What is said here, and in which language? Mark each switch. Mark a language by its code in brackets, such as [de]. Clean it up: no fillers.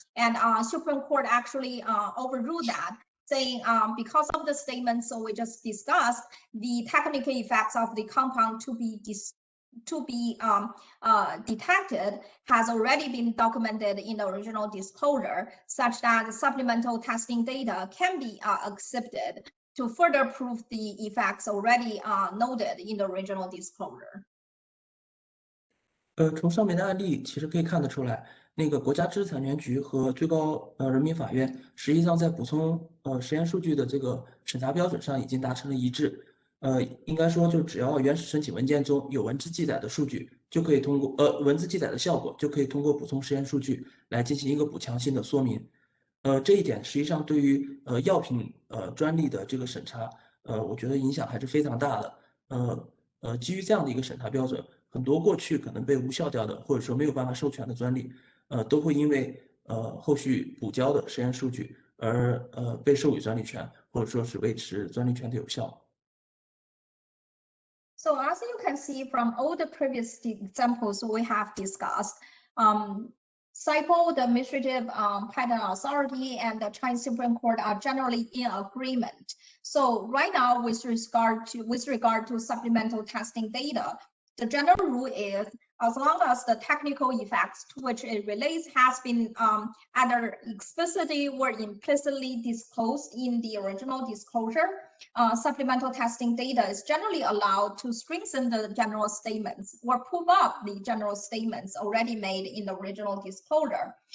[en] And Supreme Court actually overruled that, saying because of the statements we just discussed, the technical effects of the compound to be detected has already been documented in the original disclosure, such that the supplemental testing data can be accepted to further prove the effects already noted in the original disclosure. [zh] 从上面的案例其实可以看得出来，那个国家知识产权局和最高人民法院实际上在补充实验数据的这个审查标准上已经达成了一致。应该说就只要原始申请文件中有文字记载的数据，就可以通过文字记载的效果，就可以通过补充实验数据来进行一个补强性的说明。这一点实际上对于药品专利的这个审查，我觉得影响还是非常大的。基于这样的一个审查标准，很多过去可能被无效掉的，或者说没有办法授权的专利，都会因为后续补交的实验数据而被授予专利权，或者说是维持专利权的有效。 [en] So as you can see from all the previous examples we have discussed, CIPO, the Administrative Patent Authority, and the Chinese Supreme Court are generally in agreement. So right now, with regard to supplemental testing data, the general rule is as long as the technical effects to which it relates has been either explicitly or implicitly disclosed in the original disclosure, supplemental testing data is generally allowed to strengthen the general statements or prove up the general statements already made in the original disclosure.